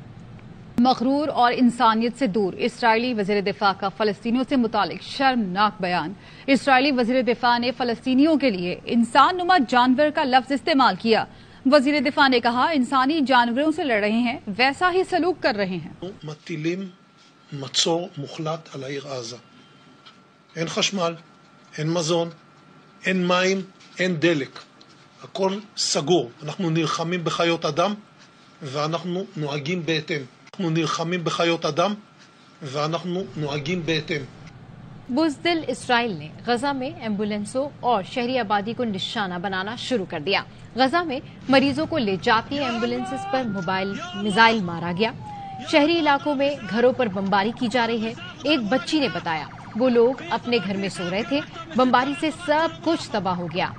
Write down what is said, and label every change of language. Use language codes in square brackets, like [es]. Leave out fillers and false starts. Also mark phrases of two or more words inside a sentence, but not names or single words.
[ur] مغرور اور انسانیت سے دور اسرائیلی وزیر دفاع کا فلسطینیوں سے متعلق شرمناک بیان۔ اسرائیلی وزیر دفاع نے فلسطینیوں کے لیے انسان نما جانور کا لفظ استعمال کیا۔ وزیر دفاع نے کہا انسانی جانوروں سے لڑ رہے ہیں، ویسا ہی سلوک کر رہے ہیں۔ [he] מטילים מצור מוחלט על העיר עזה. אין חשמל, אין מזון, אין מים, אין דלק. הכל סגור. אנחנו נלחמים בחיות אדם ואנחנו נוהגים בהתאם. אנחנו נלחמים בחיות אדם ואנחנו نوהגים בהתאם. [ur] بزدل اسرائیل نے غزہ میں ایمبولینسوں اور شہری آبادی کو نشانہ بنانا شروع کر دیا۔ غزہ میں مریضوں کو لے جاتی ایمبولینسز پر موبائل میزائل مارا گیا۔ شہری علاقوں میں گھروں پر بمباری کی جا رہی ہے۔ ایک بچی نے بتایا وہ لوگ اپنے گھر میں سو رہے تھے، بمباری سے سب کچھ تباہ ہو گیا۔